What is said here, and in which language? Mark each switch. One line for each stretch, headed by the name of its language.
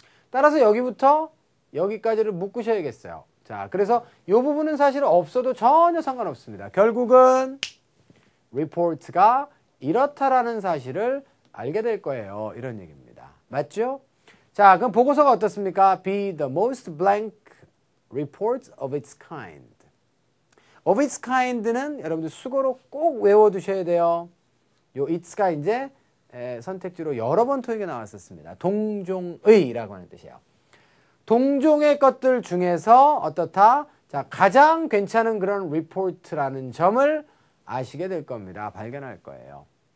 Korean: 따라서 여기부터 여기까지를 묶으셔야겠어요. 자, 그래서 이 부분은 사실 없어도 전혀 상관없습니다. 결국은 리포트가 이렇다라는 사실을 알게 될 거예요. 이런 얘기입니다. 맞죠? 자, 그럼 보고서가 어떻습니까?
English: Be the most blank report of its kind.
Korean: of its kind는 여러분들 수고로 꼭 외워두셔야 돼요. 요 it's가 이제 선택지로 여러 번 토익에 나왔었습니다. 동종의라고 하는 뜻이에요. 동종의 것들 중에서 어떻다? 자, 가장 괜찮은 그런 리포트라는 점을 아시게 될 겁니다. 발견할 거예요.